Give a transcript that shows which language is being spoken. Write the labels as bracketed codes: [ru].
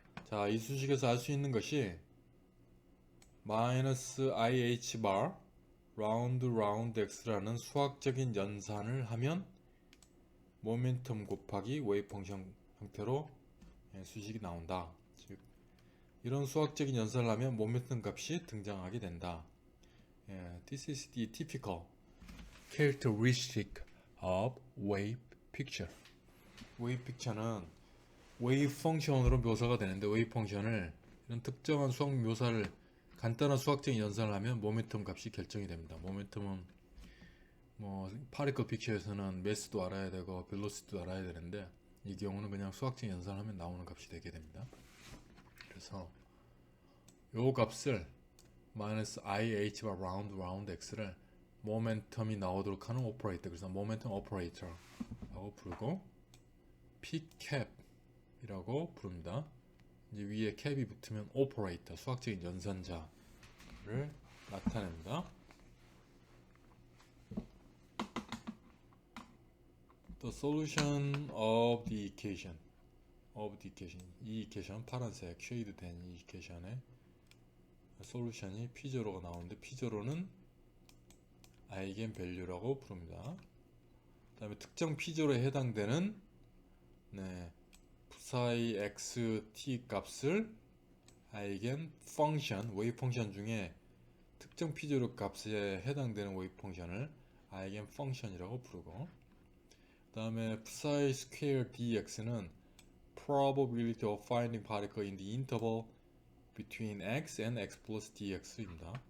[ko] 자, 이 수식에서 알 수 있는 것이 마이너스 ih bar 라운드 x라는 수학적인 연산을 하면 모멘텀 곱하기 웨이브 펑션 형태로 수식이 나온다. 즉 이런 수학적인 연산을 하면 모멘텀 값이 등장하게 된다. [en] This is the typical characteristic of wave picture. [ko] 웨이브 픽처는 웨이브 펑션으로 묘사가 되는데, 웨이브 펑션을 이런 특정한 수학 묘사를 간단한 수학적인 연산을 하면 모멘텀 값이 결정이 됩니다. 모멘텀은 파리클 픽처에서는 매스도 알아야 되고 벨로시티도 알아야 되는데, 이 경우는 그냥 수학적인 연산을 하면 나오는 값이 되게 됩니다. 그래서 요 값을 마이너스 IH 바 라운드 X를 모멘텀이 나오도록 하는 오퍼레이터, 그래서 모멘텀 오퍼레이터라고 부르고 P캡이라고 부릅니다. 이제 위에 캡이 붙으면 오퍼레이터, 수학적인 연산자를 나타냅니다. [en] The solution of the equation. [ko] 이 이퀘션, 파란색 쉐이드 된 이 이퀘션의 솔루션이 P0가 나오는데 P0는 아이겐 밸류라고 부릅니다. 그 다음에 특정 P0에 해당되는 psi x t 값을 아이겐 펑션, 웨이브 펑션 중에 특정 P0 값에 해당되는 웨이브 펑션을 아이겐 펑션이라고 부르고, 그 다음에 psi square dx는 [en] probability of finding particle in the interval between x and x plus dx [ko] 입니다.